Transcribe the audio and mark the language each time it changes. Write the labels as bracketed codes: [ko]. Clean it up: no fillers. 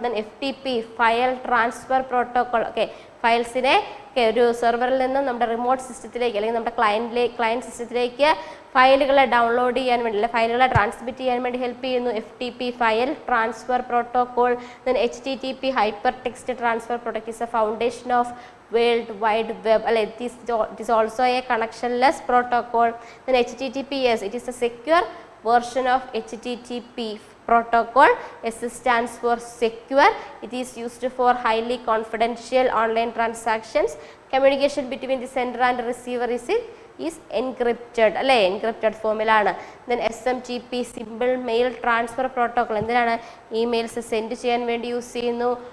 [ml] Then FTP, file transfer protocol. Okay, ഫയൽസിനെ ഒരു സെർവറിൽ നിന്നും നമ്മുടെ റിമോട്ട് സിസ്റ്റത്തിലേക്ക് അല്ലെങ്കിൽ നമ്മുടെ ക്ലയൻറ്റ് സിസ്റ്റത്തിലേക്ക് ഫയലുകളെ ഡൗൺലോഡ് ചെയ്യാൻ വേണ്ടി അല്ലെ ഫയലുകളെ ട്രാൻസ്മിറ്റ് ചെയ്യാൻ വേണ്ടി ഹെൽപ്പ് ചെയ്യുന്നു FTP, file transfer protocol. [en] Then HTTP, hyper text transfer protocol, is a foundation of world wide web അല്ലെ. It is also a connectionless protocol. Then HTTPS, it is a secure version of HTTP protocol. S stands for secure. It is used for highly confidential online transactions. Communication between the sender and receiver is encrypted [ml] അല്ലേ, encrypted ഫോമിലാണ്. [en] Then SMTP, simple mail transfer protocol. [ml] എന്തിനാണ്? Emails send ചെയ്യാൻ വേണ്ടി use ചെയ്യുന്നു.